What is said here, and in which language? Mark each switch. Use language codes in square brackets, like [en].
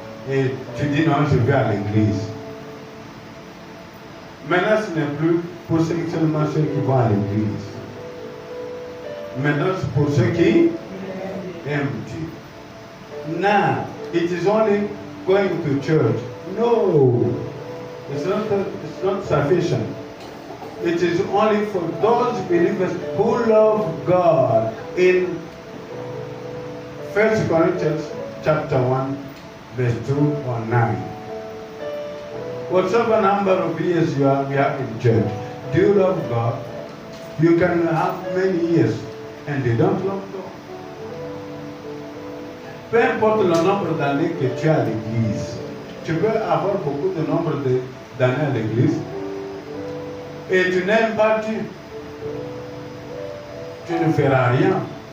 [fr] Et tu dis, non, je vais à l'église. Maintenant, ce n'est plus pour seulement ceux qui vont à l'église. Maintenant, c'est pour ceux qui aiment Dieu. [en] Now, it is only going to church. No, it's not sufficient. It is only for those believers who love God. In 1 Corinthians chapter 1, verse 2 or 9. Whatever number of years we are in church, do you love God? You can have many years and they don't love God. [fr] Peu importe le nombre d'années que tu as à l'église, tu peux avoir beaucoup de nombre d'années à l'église et tu n'aimes pas Dieu. Tu ne feras rien.